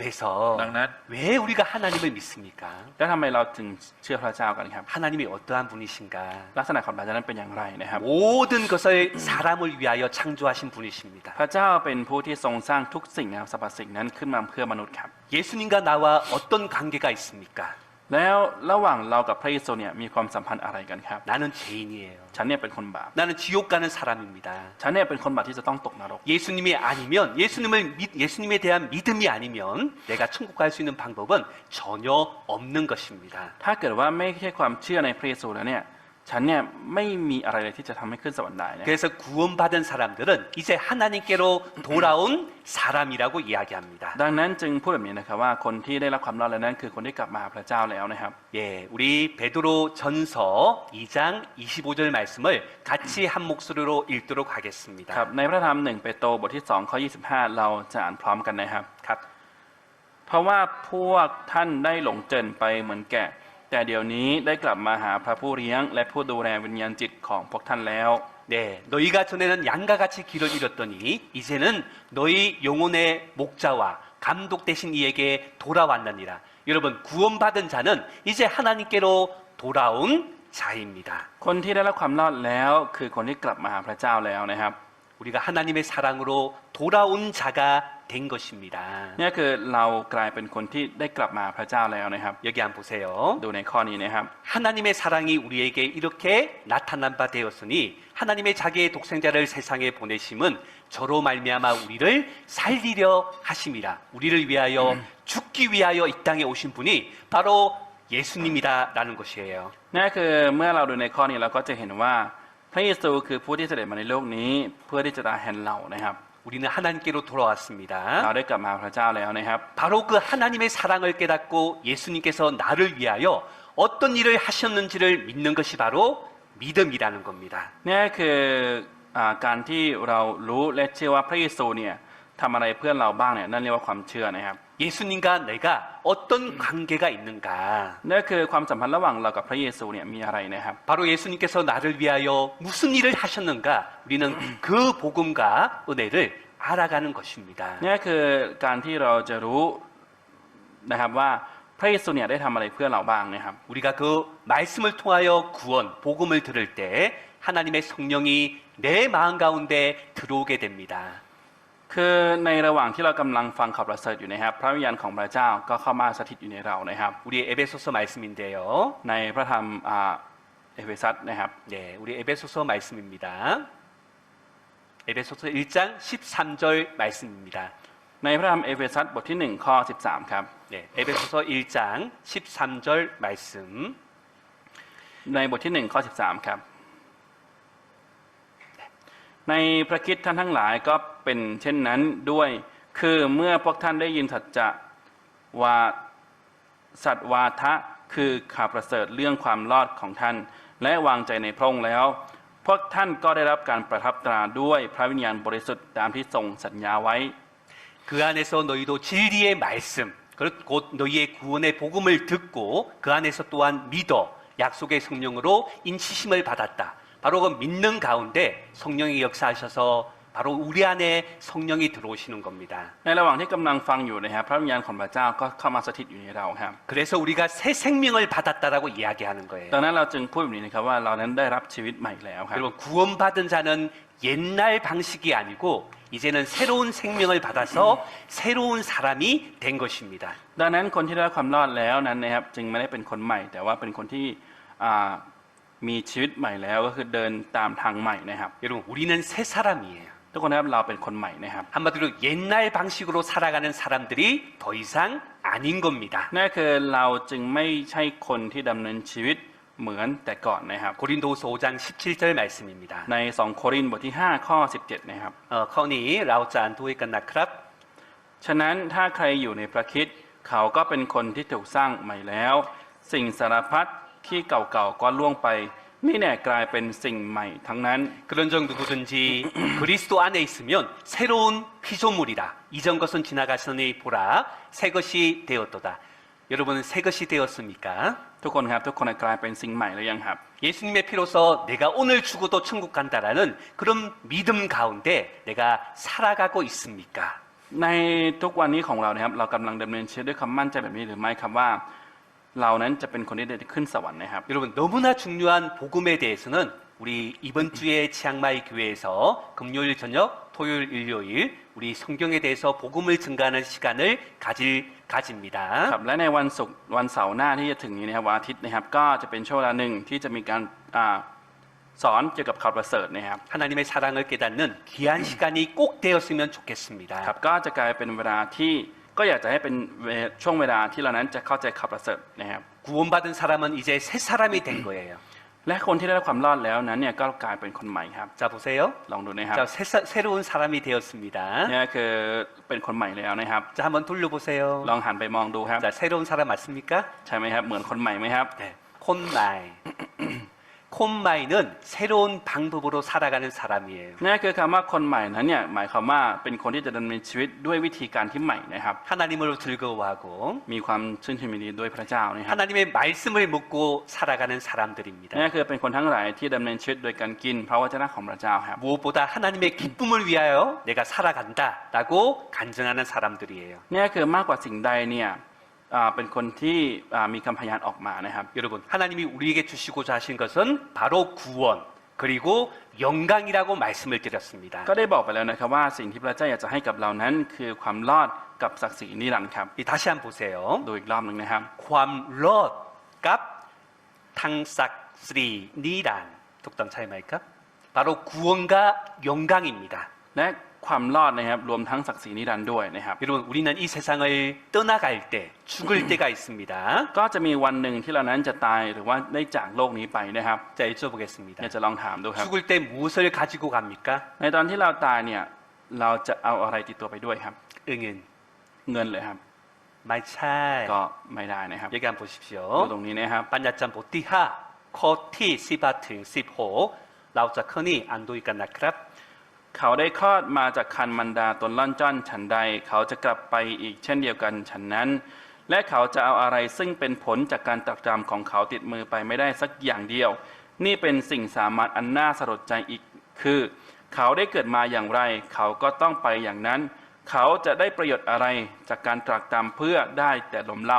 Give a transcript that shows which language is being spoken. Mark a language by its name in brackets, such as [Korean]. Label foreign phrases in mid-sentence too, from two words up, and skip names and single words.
[Korean] 그래서 [Thai] ดังนั้น [Korean] 왜 우리가 하나님을 믿습니까? [Thai] แล้วทำไมเราถึงเชื่อพระเจ้ากันครับ [Korean] 하나님이 어떠한 분이신가? [Thai] ลักษณะของพระเจ้านั้นเป็นอย่างไรนะครับ [Korean] 모든 것을 사람을 위하여 창조하신 분이십니다. [Thai] พระเจ้าเป็นผู้ที่ทรงสร้างทุกสิ่งนะครับสรรพสิ่งนั้นขึ้นมาเพื่อมนุษย์ครับ [Korean] 예수님과 나와 어떤 관계가 있습니까? [Thai] แล้วระหว่างเรากับพระเยซูเนี่ยมีความสัมพันธ์อะไรกันครับ [Korean] 나는 죄인이에요. [Thai] ฉันเนี่ยเป็นคนบาป [Korean] 나는 지옥 가는 사람입니다. [Thai] ฉันเนี่ยเป็นคนบาปที่จะต้องตกนรก [Korean] 예수님이 아니면 예수님에 대한 믿음이 아니면 내가 천국 갈 수 있는 방법은 전혀 없는 것입니다. [Thai] ถ้าเกิดว่าไม่ใช่ความเชื่อในพระเยซูแล้วเนี่ยฉันเนี่ยไม่มีอะไรเลยที่จะทำให้ขึ้นสวรรค์ได้นะ [Korean] 그래서 구원받은 사람들은 이제 하나님께로 돌아온 사람이라고 이야기합니다. [Thai] ดังนั้นจึงพูดแบบนี้นะครับว่าคนที่ได้รับความรอดแล้วนั้นคือคนที่กลับมาหาพระเจ้าแล้วนะครับ [Korean] 예, 우리 베드로 전서 2장 25절 말씀을 같이 한 목소리로 읽도록 [Thai] ครับ [Korean] 하겠습니다. [Thai] ในพระธรรม1เปโตรบทที่2ข้อ25เราจะอ่านพร้อมกันนะครับ ครับ เพราะว่าพวกท่านได้หลงเจิญไปเหมือนแกะแต่เดี๋ยวนี้ได้กลับมาหาพระผู้เลี้ยงและผู้ดูแลวิญญาณจิตของพวกท่านแล้ว [Korean] 네, 너희가 전에는 양과 같이 길을 잃었더니 이제는 너희 영혼의 목자와 감독 되신 이에게 돌아왔느니라. 여러분, 구원받은 자는 이제 하나님께로 돌아온 자입니다. [Thai] คนที่ได้รับความรอดแล้วคือคนที่กลับมาหาพระเจ้าแล้วนะครับ [Korean] 우리가 하나님의 사랑으로 돌아온 자가 된 것입니다. [Thai] นี่คือเรากลายเป็นคนที่ได้กลับมาหาพระเจ้าแล้วนะครับ [Korean] 여기 한번 보세요. [Thai] ดูในข้อนี้นะครับ [Korean] 하나님의 사랑이 우리에게 이렇게 나타난 바 되었으니 하나님의 자기의 독생자를 세상에 보내심은 저로 말미암아 우리를 살리려 하심이라. 우리를 위하여 죽기 위하여 이 땅에 오신 분이 바로 예수님이다라는 것이에요. [Thai] นั่นคือเมื่อเราดูในข้อนี้เราก็จะเห็นว่าพระเยซูคือผู้ที่เสด็จมาในโลกนี้เพื่อที่จะตายแทนเรานะครับ [Korean] 우리는 하나님께로 돌아왔습니다. [Thai] เราได้กลับมาหาพระเจ้าแล้วนะครับ [Korean] 바로 그 하나님의 사랑을 깨닫고 예수님께서 나를 위하여 어떤 일을 하셨는지를 믿는 것이 바로 믿음이라는 겁니다. [Thai] นี่คือการที่เรารู้และเชื่อว่าพระเยซูเนี่ยทำอะไรเพื่อเราบ้างเนี่ยนั่นเรียกว่าความเชื่อนะครับ [Korean] 예수님과 내가 어떤 관계가 있는가? [Thai] นั่นคือความสัมพันธ์ระหว่างเรากับพระเยซูเนี่ยมีอะไรนะครับ [Korean] 바로 예수님께서 나를 위하여 무슨 일을 하셨는가? 우리는 그 복음과 은혜를 알아가는 것입니다. [Thai] นี่คือการที่เราจะรู้นะครับว่าพระเยซูเนี่ยได้ทำอะไรเพื่อเราบ้างนะครับ [Korean] 우리가 그 말씀을 통하여 구원, 복음을 들을 때 하나님의 성령이 내 마음 가운데 들어오게 됩니다. [Thai] คือในระหว่างที่เรากำลังฟังข่าวประเสริฐอยู่นะครับพระวิญญาณของพระเจ้าก็เข้ามาสถิตอยู่ในเรานะครับ [Korean] 우리 에베소서 말씀인데요. [Thai] ในพระธรรมเอเฟซัสนะครับ [Korean] 네, 우리 에베소서 말씀입니다. 에베소서 1장 13절 말씀입니다. [Thai] ในพระธรรมเอเฟซัสบทที่1ข้อ13ครับ [Korean] 네, 에베소서 1장 13절 말씀. [Thai] ในบทที่1ข้อ13ครับในพระคริสต์ท่านทั้งหลายก็เป็นเช่นนั้นด้วยคือเมื่อพวกท่านได้ยินสัจวาทะคือข่าวประเสริฐเรื่องความรอดของท่านและวางใจในพระองค์แล้วพวกท่านก็ได้รับการประทับตราด้วยพระวิญญาณบริสุทธิ์ตามที่ทรงสัญญาไว้ [Korean] 그 안에서 너희도 진리의 말씀, 곧 너희의 구원의 복음을 듣고 그 안에서 또한 믿어 약속의 성령으로 인치심을 받았다. 바로 그 믿는 가운데 성령이 역사하셔서 바로 우리 안에 성령이 들어오시는 겁니다. [Thai] ในระหว่างที่กำลังฟังอยู่นะครับพระวิญญาณของพระเจ้าก็เข้ามาสถิตอยู่ในเราครับ [Korean] 그래서 우리가 새 생명을 받았다라고 이야기하는 거예요. [Thai] ดังนั้นเราจึงพูดแบบนี้นะครับว่าเรานั้นได้รับชีวิตใหม่แล้วครับ [Korean] 여러분 구원받은 자는 옛날 방식이 아니고 이제는 새로운 생명을 받아서 새로운 사람이 된 것입니다. [Thai] ดังนั้นคนที่ได้รับความรอดแล้วนั้นนะครับจึงไม่ได้เป็นคนใหม่ แต่ว่าเป็นคนที่มีชีวิตใหม่แล้วก็คือเดินตามทางใหม่นะครับ [Korean] 여러분 우리는 새 사람이에요. [Thai] ทุกคนนะครับเราเป็นคนใหม่นะครับ [Korean] 한마디로 옛날 방식으로 살아가는 사람들이 더 이상 아닌 겁니다. [Thai] นั่นคือเราจึงไม่ใช่คนที่ดำเนินชีวิตเหมือนแต่ก่อนนะครับ [Korean] 고린도후서 5장 17절 말씀입니다. [Thai] ใน2โครินธ์บทที่5ข้อ17นะครับ 커니 라오자 안토에 끝나크랍 ฉะนั้นถ้าใครอยู่ในพระคริสต์เขาก็เป็นคนที่ถูกสร้างใหม่แล้ว สิ่งสารพัดที่เก่าๆก็ล่วงไปนี่แน่กลายเป็นสิ่งใหม่ทั้งนั้น [Korean] 그런즉 누구든지 그리스도 안에 있으면 새로운 피조물이라 이전 것은 지나갔으니 보라 새 것이 되었도다. 여러분 새 것이 되었습니까? [Thai] ทุกคนครับทุกคนกลายเป็นสิ่งใหม่หรือยังครับ [Korean] 예수님의 피로서 내가 오늘 죽어도 천국 간다라는 그런 믿음 가운데 내가 살아가고 있습니까? [Thai] ในทุกวันนี้ของเรานะครับเรากำลังดำเนินชีวิตด้วยคำมั่นใจแบบนี้หรือไม่ครับว่าเรานั้นจะเป็นคนที่ได้ขึ้นสวรรค์นะครับ [Korean] 여러분 너무나 중요한 복음에 대해서는 우리 이번 주에 치앙마이 교회에서 금요일 저녁, 토요일, 일요일 우리 성경에 대해서 복음을 증가하는 시간을 가집니다. [Thai] ครับและในวันศุกร์วันเสาร์หน้าที่จะถึงนี้นะครับวันอาทิตย์นะครับก็จะเป็นช่วงเวลาหนึ่งที่จะมีการสอนเกี่ยวกับข่าวประเสริฐนะครับ [Korean] 하나님의 사랑을 깨닫는 귀한 시간이 꼭 되었으면 좋겠습니다. [Thai] ครับก็จะกลายเป็นเวลาที่ก็อยากจะให้เป็นช่วงเวลาที่เรานั้นจะเข้าใจข่าวประเสริฐนะครับ [Korean] 구원받은 사람은 이제 새 사람이 된 거예요. [Thai] และคนที่ได้รับความรอดแล้วนั้นเนี่ยก็กลายเป็นคนใหม่ครับ [Korean] 자, 보세요. [Thai] ลองดูนะครับ [Korean] 자, 새로운 사람이 되었습니다. [Thai] เนี่ยคือเป็นคนใหม่แล้วนะครับ [Korean] 자, 한번 돌려보세요. [Thai] ลองหันไปมองดูครับ [Korean] 자, 새로운 사람 맞습니까? [Thai] ใช่ไหมครับเหมือนคนใหม่ไหมครับ [Korean] 네. 콘마이. 콘마이는 새로운 방법으로 살아가는 사람이에요. [Thai] นี่คือคำว่าคนใหม่นั้นเนี่ยหมายความว่าเป็นคนที่จะดำเนินชีวิตด้วยวิธีการที่ใหม่นะครับ [Korean] 하나님을 즐거워하고 [Thai] มีความชื่นชมยินดีด้วยพระเจ้านะครับ [Korean] 하나님의 말씀을 묻고 살아가는 사람들입니다. [Thai] นี่คือเป็นคนทั้งหลายที่ดำเนินชีวิตโดยการกินพระวจนะของพระเจ้าครับ [Korean] 무엇보다 하나님의 기쁨을 위하여 내가 살아간다라고 간증하는 사람들이에요. [Thai] นี่คือมากกว่าสิ่งใดเนี่ยเป็นคนที่มีคำพยานออกมานะครับ [Korean] 여러분, 하나님이 우리에게 주시고자 하신 것은 바로 구원 그리고 영광이라고 말씀을 드렸습니다. [Thai] ก็ได้บอกไปแล้วนะครับว่าสิ่งที่พระเจ้าอยากจะให้กับเรานั้นคือความรอดกับศักดิ์ศรีนิรันดร์ครับ [Korean] 다시 한번 보세요. [Thai] ดูอีกรอบหนึ่งนะครับ ความรอดกับ ทั้งศักดิ์ศรีนิรันดร์ ถูกต้อง ใช่ไหม? [Korean] 바로 구원과 영광입니다. [Thai] และความรอดนะครับรวมทั้งศักดิ์ศรีนิรันดร์ด้วยนะครับ [Korean] 여러분, 우리는 이 세상을 떠나갈 때 죽을 때가 있습니다. [Thai] ก็จะมีวันหนึ่งที่เรานั้นจะตายหรือว่าได้จากโลกนี้ไปนะครับ [Korean] 자, 여쭤보겠습니다. [Thai] อยากจะลองถามดูครับ [Korean] 죽을 때 무엇을 가지고 갑니까? [Thai] ในตอนที่เราตายเนี่ยเราจะเอาอะไรติดตัวไปด้วยครับ 응은 เงินเลยครับ ไม่ใช่. ก็ไม่ได้นะครับ [Korean] 여기 한번 [Thai] ดู [Korean] 보십시오. [Thai] ตรงนี้นะครับ 반야짬 보티하 커티 시바튼 시호 라우자 커니 안도이까 나크랍 เขาได้คลอดมาจากคันมันดาตนล่อนจ้อนฉันใด เขาจะกลับไปอีกเช่นเดียวกันฉันนั้น และเขาจะเอาอะไรซึ่งเป็นผลจากการตรักตรำของเขาติดมือไปไม่ได้สักอย่างเดียว นี่เป็นสิ่งสามัญอันน่าสลดใจอีกคือ เขาได้เกิดมาอย่างไร เขาก็ต้องไปอย่างนั้น เขาจะได้ประโยชน์อะไรจากการตรักตรำเพื่อได้แต่ลมเหล้า